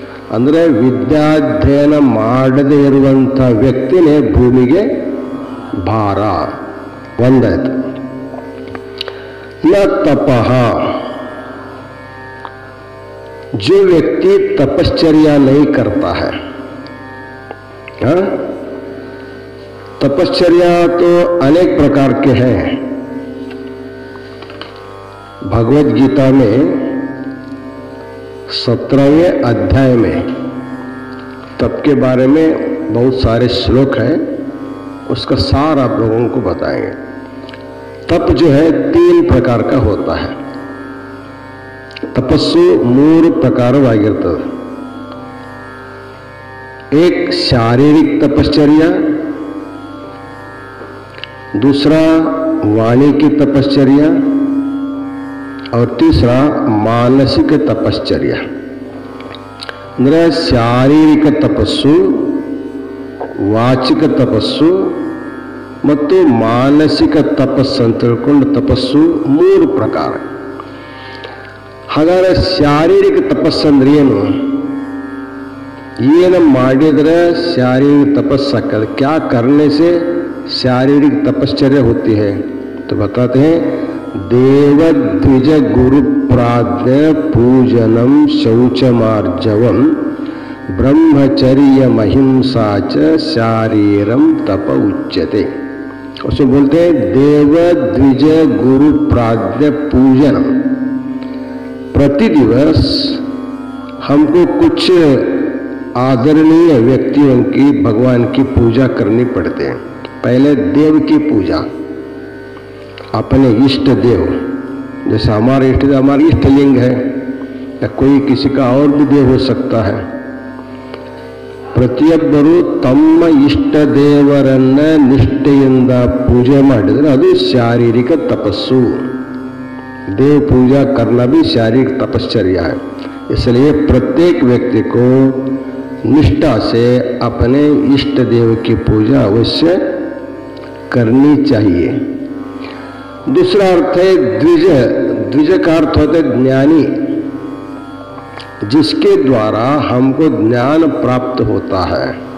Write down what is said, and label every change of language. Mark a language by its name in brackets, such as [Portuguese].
[Kannada] ಅಂದರೆ ವಿದ್ಯಾಧ್ಯಯನ ಮಾಡದೇ ಇರುವಂಥ ವ್ಯಕ್ತಿನೇ ಭೂಮಿಗೆ ಭಾರ. ಒಂದಾಯ್ತು. [Sanskrit] ನ ತಪಃ, [Hindi] जो व्यक्ति तपश्चर्या नहीं करता है, हाँ? तपश्चर्या तो अनेक प्रकार के हैं. भगवत गीता में 17वें अध्याय में तप के बारे में बहुत सारे श्लोक हैं. उसका सार आप लोगों को बताएंगे. तप जो है 3 प्रकार का होता है. [Kannada] ತಪಸ್ಸು 3 ಪ್ರಕಾರವಾಗಿರ್ತದೆ. [Hindi] एक शारीरिक तपश्चर्या, दूसरा वाणी की तपश्चर्या और तीसरा मानसिक तपश्चर्या. [Kannada] ಅಂದ್ರೆ ಶಾರೀರಿಕ ತಪಸ್ಸು, ವಾಚಿಕ ತಪಸ್ಸು ಮತ್ತು ಮಾನಸಿಕ ತಪಸ್ಸು ಅಂತ ತಿಳ್ಕೊಂಡು ತಪಸ್ಸು 3 ಪ್ರಕಾರ. ಹಾಗಾದರೆ ಶಾರೀರಿಕ ತಪಸ್ಸು ಅಂದ್ರೆ ಏನು ಮಾಡಿದ್ರೆ [Hindi] शारीरिक तपस्या कर, क्या करने से शारीरिक तपश्चर्या होती है? तो बताते हैं, [Sanskrit] देव द्विज गुरु प्राज्ञ पूजनम शौचमार्जवम ब्रह्मचर्य महिंसा च शारीरम तप उच्यते. [Hindi] उसको बोलते हैं [Sanskrit] देव द्विज गुरु प्राज्ञ पूजनम. [Hindi] प्रति दिवस हमको कुछ आदरणीय व्यक्तियों की, भगवान की पूजा करनी पड़ते हैं. पहले देव की पूजा, अपने इष्ट देव. जैसे हमारे इष्ट देव हमारे इष्टलिंग है, या कोई किसी का और भी देव हो सकता है. [Kannada] ಪ್ರತಿಯೊಬ್ಬರು ತಮ್ಮ ಇಷ್ಟ ದೇವರನ್ನ ನಿಷ್ಠೆಯಿಂದ ಪೂಜೆ ಮಾಡಿದರೆ ಅದು ಶಾರೀರಿಕ ತಪಸ್ಸು. [Hindi] देव पूजा करना भी शारीरिक तपश्चर्या है. इसलिए प्रत्येक व्यक्ति को निष्ठा से अपने इष्ट देव की पूजा अवश्य करनी चाहिए. दूसरा अर्थ है द्विज. द्विज का अर्थ होता है ज्ञानी, जिसके द्वारा हमको ज्ञान प्राप्त होता है.